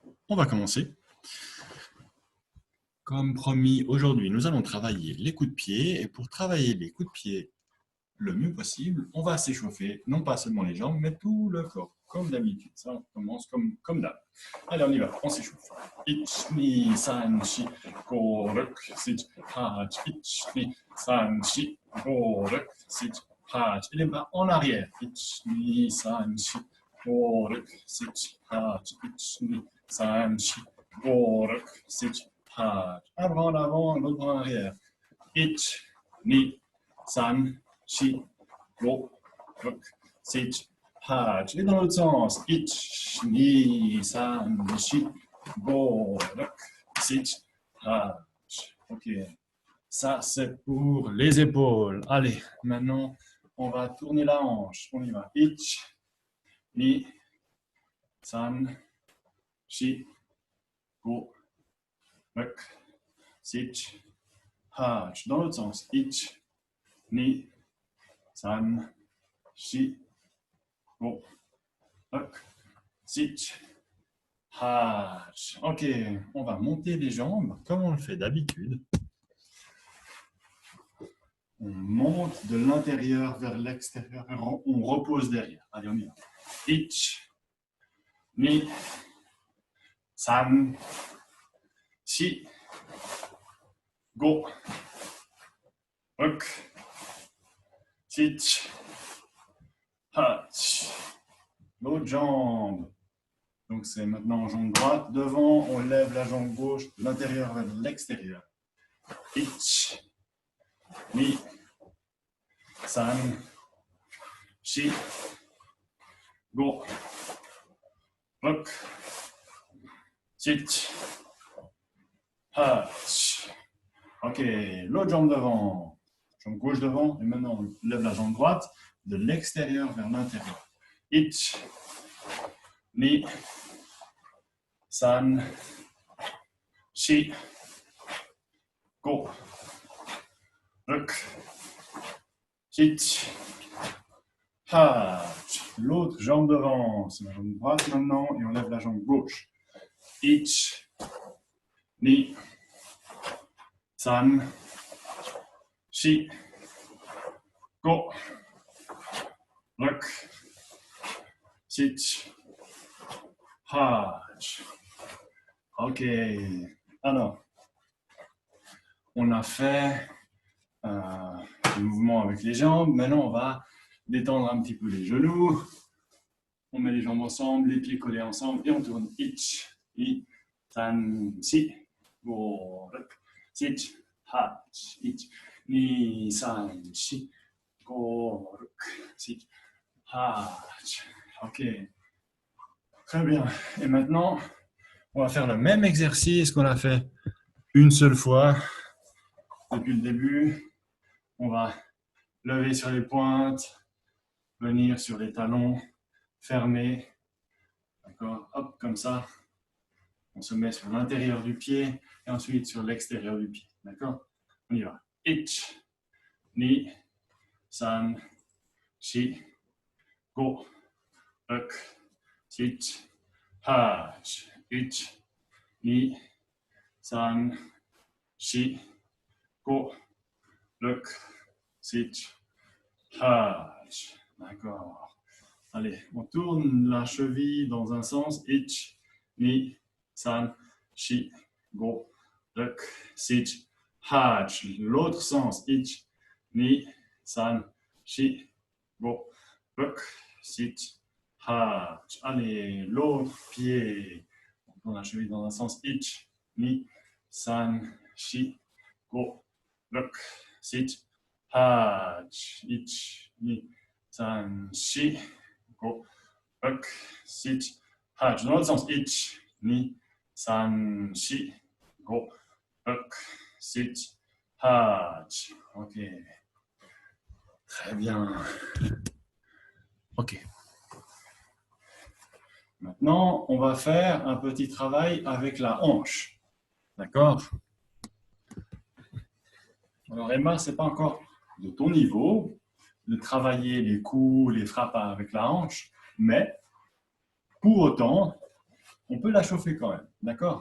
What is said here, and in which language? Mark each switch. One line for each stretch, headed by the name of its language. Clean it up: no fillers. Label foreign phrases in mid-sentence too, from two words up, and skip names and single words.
French: on va commencer. Comme promis, aujourd'hui, nous allons travailler les coups de pied. Et pour travailler les coups de pied le mieux possible, on va s'échauffer, non pas seulement les jambes, mais tout le corps, comme d'habitude. Ça, on commence comme d'hab. Allez, on y va, on s'échauffe.
Japanese: Ich, に、さん、し、ご、ろく、しち、はち. いち、に、さん、し、ご、ろく、しち, hach.
French: Et les bras en arrière.
Japanese: Ich, に、さん、し、ご、ろく、しち、はち. いち、に、さん、し、ご、ろく、しち, hach.
French: Un bras en avant, l'autre bras en arrière.
Japanese: Ich, に、さん、し、ご、ろく、しち,
French: hach. Et dans l'autre sens.
Japanese: Ich, に、さん、し、ご、ろく、しち, hach. Ok.
French: Ça, c'est pour les épaules. Allez, maintenant, on va tourner la hanche. On y va.
Japanese: Ich, に、さん、し、ご、ろく、しち,
French: hach. Dans l'autre sens.
Japanese: Ich, に、さん、し、ご、ろく、しち, hach.
French: Ok, on va monter les jambes comme on le fait d'habitude. On monte de l'intérieur vers l'extérieur et on repose derrière. Allez, on y va.
Japanese: Ich, に、さん、し、ご、ろく、しち, hach.
French: L'autre jambe. Donc c'est maintenant jambe droite. Devant, on lève la jambe gauche de l'intérieur vers l'extérieur.
Japanese: Ich, に、さん、し、ご、ろく、しち, hach.
French: Ok, l'autre jambe devant. Jambe gauche devant. Et maintenant, on lève la jambe droite de l'extérieur vers l'intérieur.
Japanese: Ich, に、さん、し、ご、ろく、しち, hach.
French: L'autre jambe devant, c'est la jambe droite maintenant, et on lève la jambe gauche.
Japanese: Ich, に、さん、し、ご、ろく、しち, hach.
French: Ok, alors, on a fait le mouvement avec les jambes. Maintenant, on va détendre un petit peu les genoux. On met les jambes ensemble, les pieds collés ensemble et on tourne.
Japanese: Ich, に、さん、し、ご、ろく、しち、はち. いち、に、さん、し、ご、ろく、しち, hach.
French: Ok. Très bien. Et maintenant, on va faire le même exercice qu'on a fait une seule fois depuis le début. On va lever sur les pointes, venir sur les talons, fermer. D'accord? Hop, comme ça. On se met sur l'intérieur du pied et ensuite sur l'extérieur du pied. D'accord? On y va.
Japanese: Ich, に、さん、し、ご、ろく、しち、はち. いち、に、さん、し、ご、ろく、しち, hach.
French: D'accord. Allez, on tourne la cheville dans un sens.
Japanese: Ich, に、さん、し、ご、ろく、しち, hach.
French: L'autre sens.
Japanese: Ich, に、さん、し、ご、ろく、しち, hach.
French: Allez, l'autre pied. On tourne la cheville dans un sens.
Japanese: Ich, に、さん、し、ご、ろく、しち、はち. いち、に、さん、し、ご、ろく、しち, hach.
French: Dans l'autre sens.
Japanese: Ich, に、さん、し、ご、ろく、しち, hach. Ok.
French: Très bien. Ok. Maintenant, on va faire un petit travail avec la hanche. D'accord? Alors Emma, ce n'est pas encore de ton niveau de travailler les coups, les frappes avec la hanche, mais pour autant, on peut la chauffer quand même, d'accord?